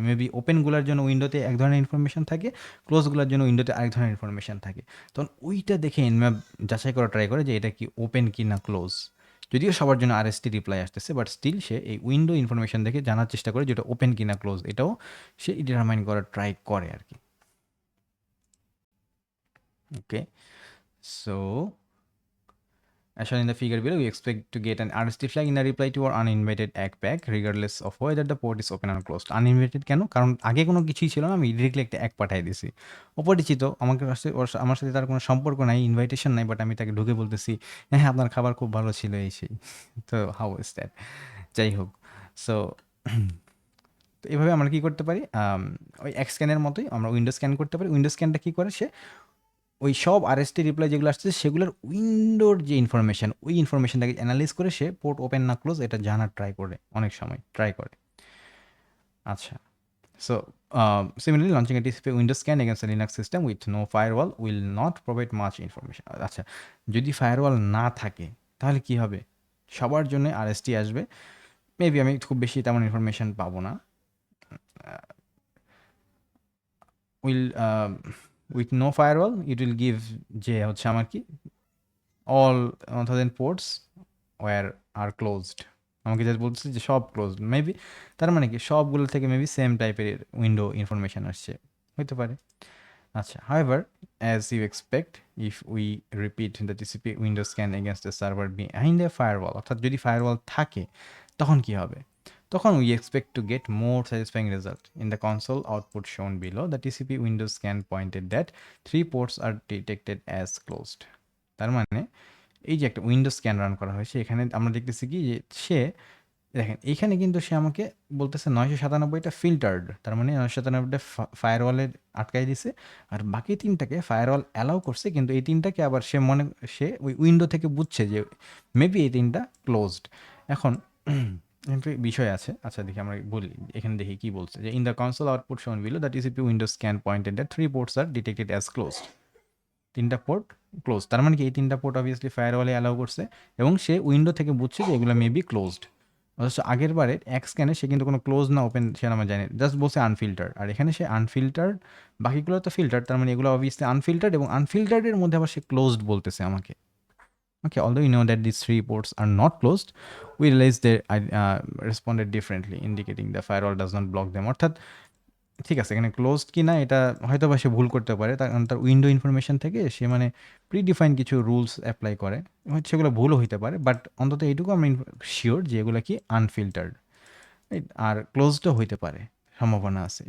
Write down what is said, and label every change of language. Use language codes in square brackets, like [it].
[bn] Maybe ওপেনগুলোর জন্য উইন্ডোতে এক ধরনের ইনফরমেশন থাকে, ক্লোজগুলোর জন্য উইন্ডোতে আরেক ধরনের ইনফরমেশন থাকে। তখন ওইটা দেখে এনম্যাপ যাচাই করা ট্রাই করে যে এটা কি ওপেন কি না ক্লোজ। যদিও সবার জন্য আরএসটি রিপ্লাই আসতেছে, বাট স্টিল সে এই উইন্ডো ইনফরমেশন দেখে জানার চেষ্টা করে যেটা ওপেন কিনা ক্লোজ, এটাও সে ডিটারমাইন করার ট্রাই করে আর কি। [en] Okay, so as shown in the figure below, we expect to get an RST flag in a reply to our uninvited egg pack regardless of whether the port is open or closed. [bn] Uninvited কেন? কারণ আগে কোনো কিছুই ছিল না, আমি directly একটা এক পাঠিয়ে দিছি। অপরিচিত, আমাকে আমার সাথে তার কোনো সম্পর্ক নাই, ইনভাইটেশন নাই, বাট আমি তাকে ঢুকে বলতেছি হ্যাঁ আপনার খাবার খুব ভালো ছিল এই সেই। [en] তো how is that? [bn] যাই হোক, সো তো এভাবে আমরা কী করতে পারি, ওই এক স্ক্যানের মতোই আমরা উইন্ডো স্ক্যান করতে পারি। উইন্ডো স্ক্যানটা কী করে, সে ওই সব আরএসটি রিপ্লাই যেগুলো আসছে সেগুলোর উইন্ডোর যে ইনফরমেশান, ওই ইনফরমেশানটাকে অ্যানালাইজ করে সে পোর্ট ওপেন না ক্লোজ এটা জানার ট্রাই করে, অনেক সময় ট্রাই করে। [en] আচ্ছা, so similarly launching a TCP Windows scan against a Linux system with no firewall will not provide much information. [bn] আচ্ছা, যদি ফায়ারওয়াল না থাকে তাহলে কি হবে? সবার জন্য আরএসটি আসবে, মেবি আমি খুব বেশি তেমন ইনফরমেশান পাবো না। [en] will with no firewall it will give [bn] যে হচ্ছে আমার কি [en] all 1000 ports were are closed. [bn] আমাকে জাস্ট বলতেছে যে সব ক্লোজড, মেবি তার মানে কি সবগুলো থেকে মেবি সেম টাইপের উইন্ডো ইনফরমেশন আসছে, হতে পারে। [en] আচ্ছা, however, as you expect, if we repeat the TCP window scan against the server behind a firewall, [bn] অর্থাৎ যদি ফায়ারওয়াল থাকে তখন কি হবে? [en] তখন we expect to get more satisfying result. In the console output shown below, the TCP window scan pointed that 3 ports are detected as closed. [bn] তার মানে এই যে একটা উইন্ডো স্ক্যান রান করা হয়েছে, এখানে আমরা দেখতেছি কি যে সে দেখেন এইখানে কিন্তু সে আমাকে বলতেছে 997টা ফিল্টার্ড, তার মানে 997টা ফায়ারওয়ালে আটকাই দিছে, আর বাকি 3টাকে ফায়ারওয়াল অ্যালাউ করছে, কিন্তু এই 3টাকে আবার সে ওই উইন্ডো থেকে বুঝছে যে মেবি এই 3টা ক্লোজড। এখন একটা বিষয় আছে, আচ্ছা দেখি আমরা বলি, এখানে দেখি কি বলছে যে [en] In the console output shown below the TCP window scan pointed that 3 ports are detected as closed. [bn] 3টা পোর্ট ক্লোজ, তার মানে কি এই 3টা পোর্ট অবভিয়াসলি ফায়ারওয়ালে অ্যালাউ করছে এবং সে উইন্ডো থেকে বুঝছে যে এগুলো মেবি ক্লোজড। অথচ আগের বারের এক স্ক্যানে সে কিন্তু কোনো ক্লোজ না ওপেন সে আমার জানে, জাস্ট বলছে আনফিল্টার্ড, আর এখানে সে আনফিল্টার্ড, বাকিগুলো তো ফিল্টার্ড, তার মানে এগুলো অবভিয়াসলি আনফিল্টার্ড, এবং আনফিল্টার্ডের মধ্যে আবার সে ক্লোজড বলতেছে আমাকে। [en] Okay, although we know that these 3 ports are not closed, we realize they responded differently, indicating the firewall does not block them. [bn] অর্থাৎ ঠিক আছে, এখানে ক্লোজড কি না এটা হয়তো বা সে ভুল করতে পারে, কারণ তার উইন্ডো ইনফরমেশন থেকে সে মানে প্রিডিফাইন কিছু রুলস অ্যাপ্লাই করে, সেগুলো ভুলও হইতে পারে, বাট অন্তত এইটুকু আমি শিওর যে এগুলো কি আনফিল্টার্ড, রাইট, আর ক্লোজডও হইতে পারে, সম্ভাবনা আছে।